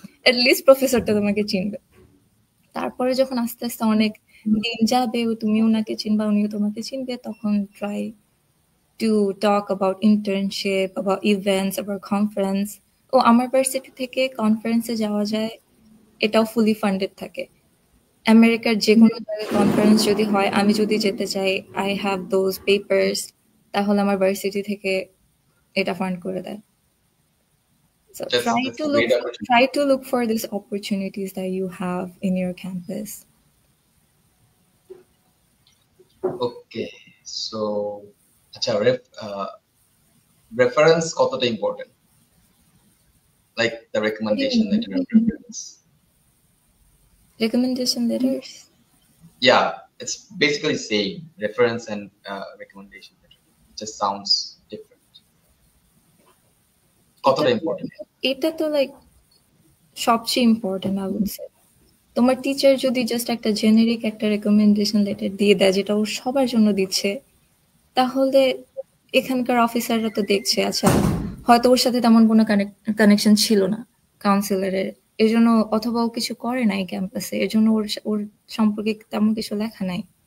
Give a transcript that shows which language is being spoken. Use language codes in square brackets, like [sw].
[bn] At least প্রফেসরটা তোমাকে চিনবে। তারপরে যখন আস্তে আস্তে অনেক দিন যাবে, তুমি ওনাকে চিনবা, উনিও তোমাকে চিনবে, তখন [en] Try to talk about internship, about events, about conference. [bn] ও আমার ভার্সিটি থেকে কনফারেন্সে যাওয়া যায়, এটাও ফুলি ফান্ডেড থাকে। আমেরিকার যে কোনো জায়গায় কনফারেন্স যদি হয়, আমি যদি যেতে চাই, [en] I have those papers, [bn] তাহলে আমার ভার্সিটি থেকে এটা ফান্ড করে দেয়। [en] So try to look for these opportunities that you have in your campus. Okay, so [bn] acha [en] reference [bn] kotota [en] important, like the recommendation letter and reference. Recommendation letters? Yeah, it's basically same. Reference and recommendation letter. It just sounds different. [bn] Kotota important? এটা তো like সবচেয়ে important, [en] I would say. [bn] তোমার teacher যদি just একটা generic একটা recommendation letter দিয়ে দেয়, যেটা ও সবার জন্য দিচ্ছে, তাহলে এখানকার অফিসাররা তো দেখছে আচ্ছা হয়তো ওর সাথে তেমন কোনো কানেকশন ছিল না কাউন্সিলরের, এই জন্য, অথবা ও কিছু করে নাই ক্যাম্পাসে, এর জন্য ওর সম্পর্কে তেমন কিছু লেখা নাই।